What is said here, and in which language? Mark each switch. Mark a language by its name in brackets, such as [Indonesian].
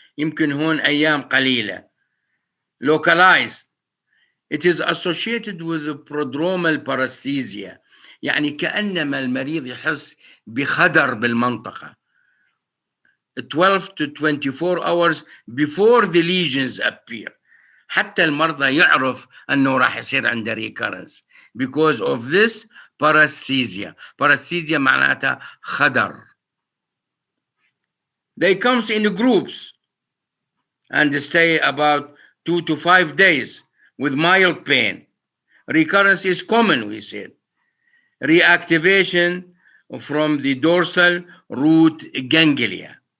[Arabic] يمكن هون أيام قليلة. Localized. [English] It is associated with prodromal paresthesia. [Arabic] يعني كأنما المريض يحس بخدر بالمنطقة [English] 12 to 24 hours before the lesions appear. [Arabic] حتى المرضى يعرف أنه راح يصير عنده [English] recurrence because of this paresthesia. [Arabic] Paresthesia معناتها خدر. [English] They comes in groups and stay about 2 to 5 days with mild pain. Recurrence is common, we said. Reactivation from the dorsal root ganglia.